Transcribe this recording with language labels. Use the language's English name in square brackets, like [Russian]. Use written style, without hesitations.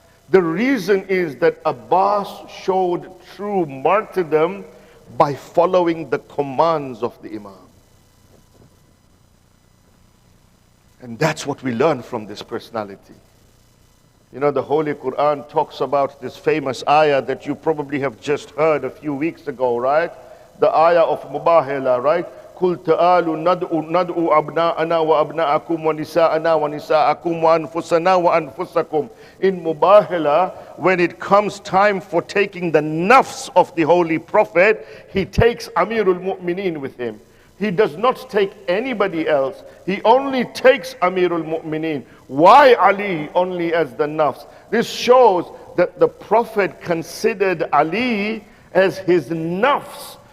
[English] The reason is that Abbas showed true martyrdom by following the commands of the Imam. And that's what we learn from this personality. The Holy Quran talks about this famous ayah that you probably have just heard a few weeks ago, right? The ayah of Mubahila, right? [Arabic] قل تعالوا ندعو أبناءنا وأبناءكم ونساءنا ونساءكم وأنفسنا وأنفسكم. [English] In Mubahala, when it comes time for taking the nafs of the Holy Prophet, he takes Amirul Mu'mineen with him. He does not take anybody else. He only takes Amirul Mu'mineen. Why Ali only as the nafs? This shows that the Prophet considered Ali as his nafs.